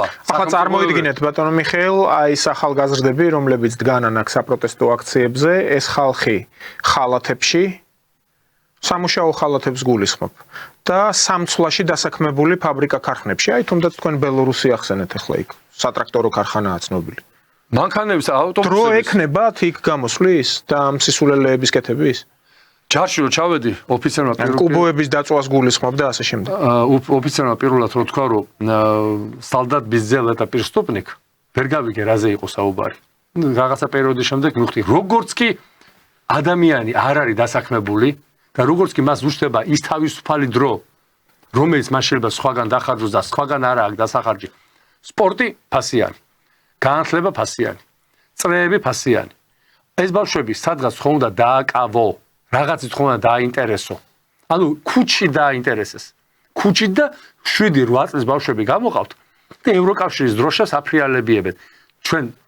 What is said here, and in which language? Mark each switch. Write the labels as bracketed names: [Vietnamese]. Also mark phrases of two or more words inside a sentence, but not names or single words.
[Georgian] ახლა წარმოიდგინეთ ბატონო მიხეილ აი ეს ახალგაზრდები რომლებიც დგანან აქ საპროტესტო აქციებზე ეს ხალხი ხალათებში სამუშაო ხალათებს გულისხმობ და სამცვლაში დასაქმებული ფაბრიკა ქარხნებში აი თუნდაც თქვენ ბელორუსი ახსენეთ ახლა იქ სატრაქტორო ქარხანაა ცნობილი მანქანების ავტობუსების დრო ექნებათ იქ გამოსვლის და მსისულელეების კეთების ჯარში რო ჩავედი ოფიცერმა კუბოების დაწვას გულისხმობ და ასე შემდეგ ოფიცერმა პირველად რო თქვა რომ [Russian] солдат без дела это преступник [Georgian] ვერ გავიგე რაზე იყო საუბარი რაღაცა პერიოდის შემდეგ მივხვდი როგორც კი ადამიანი არ არის დასაქმებული და როგორც კი მას უშდება ის თავისუფალი დრო რომელიც მას შეიძლება სხვაგან დახარჯოს და სხვაგან არ აქვს დასახარჯი სპორტი ფასიანი განათლება ფასიანი წრეები ფასიანი ეს ბავშვები სადღაც ხომ უნდა დააკავო რაღაცით ხომ უნდა დააინტერესო ანუ ქუჩი დააინტერესეს ქუჩი და 7-8 წლის ბავშვები გამოყავთ და ევროკავშირის დროშას აფრიალებიებენ ჩვენ